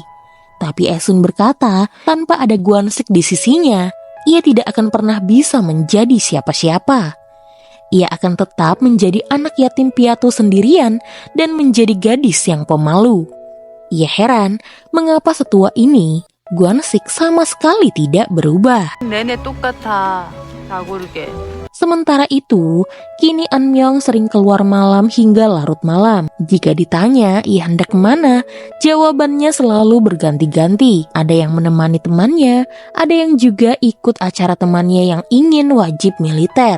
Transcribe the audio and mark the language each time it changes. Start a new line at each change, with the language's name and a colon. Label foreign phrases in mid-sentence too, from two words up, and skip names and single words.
Indonesian: Tapi Esun berkata, tanpa ada Gwansik di sisinya, ia tidak akan pernah bisa menjadi siapa-siapa. Ia akan tetap menjadi anak yatim piatu sendirian dan menjadi gadis yang pemalu. Ia heran mengapa setua ini Gwansik sama sekali tidak berubah.
Korean: 내내 똑같아. 다 고르게.
Indonesian: Sementara itu, kini Eun Myung sering keluar malam hingga larut malam. Jika ditanya ia hendak kemana, jawabannya selalu berganti-ganti. Ada yang menemani temannya, ada yang juga ikut acara temannya yang ingin wajib militer.